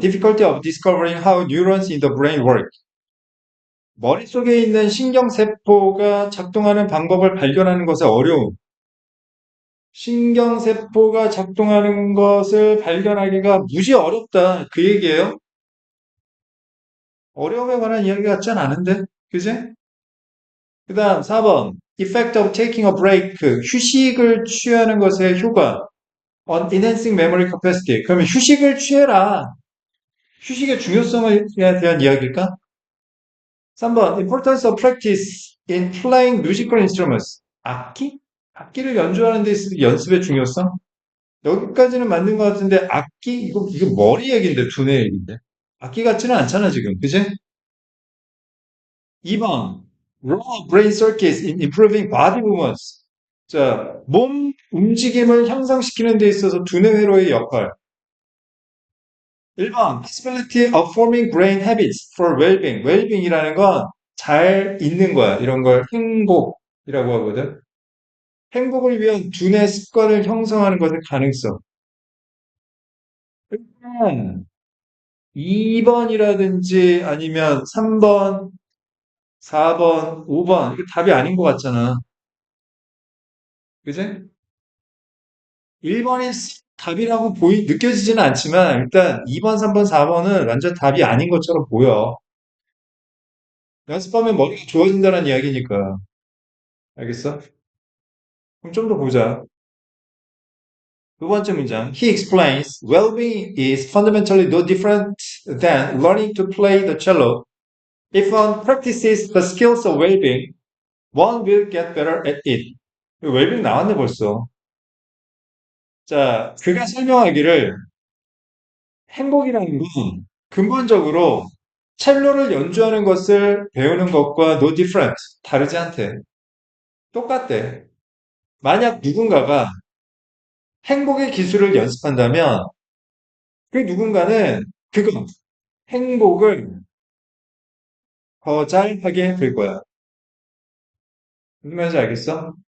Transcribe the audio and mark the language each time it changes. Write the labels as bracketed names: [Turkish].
[English] Difficulty of discovering how neurons in the brain work. [Korean] 머릿속에 있는 신경세포가 작동하는 방법을 발견하는 것에 어려움. 신경세포가 작동하는 것을 발견하기가 무지 어렵다. 그 얘기예요. 어려움에 관한 이야기 같진 않은데? 그지? 그 다음 4번. [English] Effect of taking a break. [Korean] 휴식을 취하는 것의 효과. [English] On enhancing memory capacity. [Korean] 그러면 휴식을 취해라. 휴식의 중요성에 대한 이야기일까? 3번. [English] Importance of practice in playing musical instruments. [Korean] 악기? 악기를 연주하는 데 있어서 연습의 중요성? 여기까지는 맞는 것 같은데 악기? 이거 머리 얘기인데 두뇌 얘기인데. 악기 같지는 않잖아 지금. 그지? 2번. [English] Role of brain circuits in improving body movements. [Korean] 자, 몸 움직임을 향상시키는 데 있어서 두뇌 회로의 역할. 1번. [English] Possibility of forming brain habits for well-being. [Korean] well-being이라는 건 잘 있는 거야. 이런 걸 행복이라고 하거든. 행복을 위한 두뇌 습관을 형성하는 것의 가능성. 일단 2번이라든지 아니면 3번, 4번, 5번 이거 답이 아닌 것 같잖아. 그지? 1번이 답이라고 느껴지지는 않지만 일단 2번, 3번, 4번은 완전 답이 아닌 것처럼 보여. 연습하면 머리가 좋아진다는 이야기니까. 알겠어? 그럼 좀 더 보자. 두 번째 문장. [English] He explains, well-being is fundamentally no different than learning to play the cello. If one practices the skills of well-being, one will get better at it. [Korean] 웰빙 나왔네 벌써. 자, 그가 설명하기를 행복이라는 건 근본적으로 첼로를 연주하는 것을 배우는 것과 [English] no different, [Korean] 다르지 않대. 똑같대. 만약 누군가가 행복의 기술을 연습한다면 그 누군가는 그거, 행복을 더 잘하게 될 거야. 무슨 말인지 알겠어?